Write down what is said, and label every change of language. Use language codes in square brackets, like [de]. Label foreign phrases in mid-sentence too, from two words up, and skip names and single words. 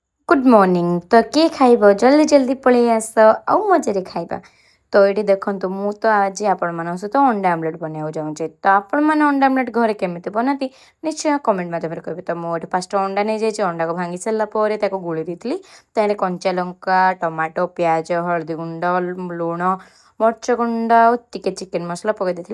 [en] good morning [or] ତୋ କିଏ ଖାଇବ ଜଲଦି ଜଲଦି ପଳେଇ ଆସ ଆଉ ମଜାରେ ଖାଇବା। ତ ଏଇଠି ଦେଖନ୍ତୁ ମୁଁ ତ ଆଜି ଆପଣମାନଙ୍କ ସହିତ ଅଣ୍ଡା ଆମଲେଟ୍ ବନେଇବାକୁ ଚାହୁଁଛି। ତ ଆପଣମାନେ ଅଣ୍ଡା ଆମଲେଟ୍ ଘରେ କେମିତି ବନାନ୍ତି ନିଶ୍ଚୟ କମେଣ୍ଟ ମାଧ୍ୟମରେ କହିବେ। ତ ମୁଁ ଏଠି ଫାଷ୍ଟ ଅଣ୍ଡା ନେଇଯାଇଛି, ଅଣ୍ଡାକୁ ଭାଙ୍ଗି ସାରିଲା ପରେ ତାକୁ ଗୋଳେଇ ଦେଇଥିଲି। ତାହେଲେ କଞ୍ଚା ଲଙ୍କା, ଟମାଟୋ, ପିଆଜ, ହଳଦୀ ଗୁଣ୍ଡ, ଲୁଣ, ମରିଚ ଗୁଣ୍ଡ ଆଉ ଟିକେ ଚିକେନ ମସଲା ପକାଇ ଦେଇଥିଲି।